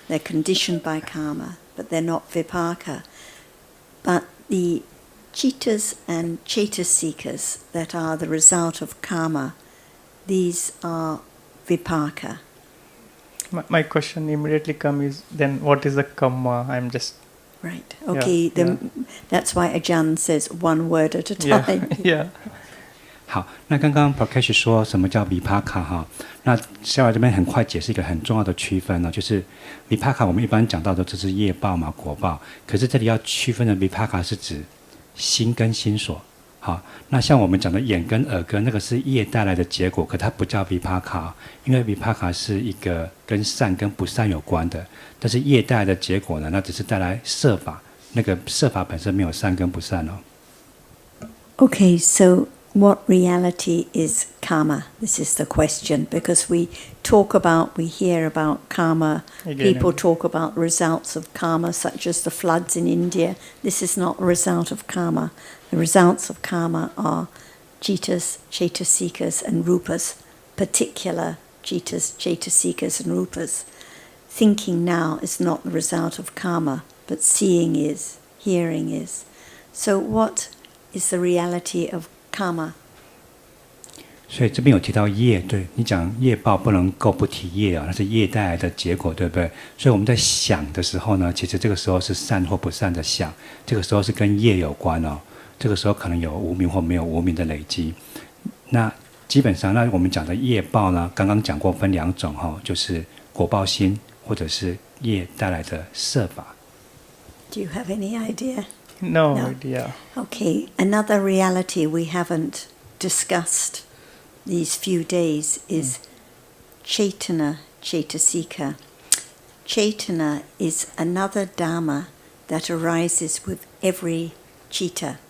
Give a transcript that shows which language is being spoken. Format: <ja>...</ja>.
<en>They're conditioned by karma, but they're not vipaka. But the chittas and cetasikas that are the result of karma, these are vipaka. My question immediately comes is then what is the karma? I'm just Right. Okay. That's why Ajahn says one word at a time. Yeah.</en> <zh>好，那刚刚 Prakash 说什么叫 vipaka 哈？那下来这边很快解释一个很重要的区分呢，就是 vipaka 我们一般讲到的这是业报嘛，果报。可是这里要区分的 vipaka 是指心跟心所。好，那像我们讲的眼跟耳根，那个是业带来的结果，可它不叫 vipaka， 因为 vipaka 是一个跟善跟不善有关的，但是业带来的结果呢，那只是带来摄法，那个摄法本身没有善跟不善哦。</zh> <en>Okay, so what reality is karma? This is the question, because we hear about karma, people talk about results of karma, such as the floods in India. This is not a result of karma. The results of karma are cittas, cetasikas, and rupas, particular cittas, cetasikas, and rupas. Thinking now is not the result of karma, but seeing is, hearing is. So what is the reality of karma?</en> <zh>所以这边有提到业，对你讲业报不能够不提业啊，那是业带来的结果，对不对？所以我们在想的时候呢，其实这个时候是善或不善的想，这个时候是跟业有关哦。这个时候可能有无明或没有无明的累积。那基本上，那我们讲的业报呢，刚刚讲过分两种哈，就是果报心或者是业带来的摄法。</zh> <en>Do you have any idea? No idea. Okay, another reality we haven't discussed these few days is Chaitana Cetasika. Chaitana is another Dhamma that arises with every citta.</en>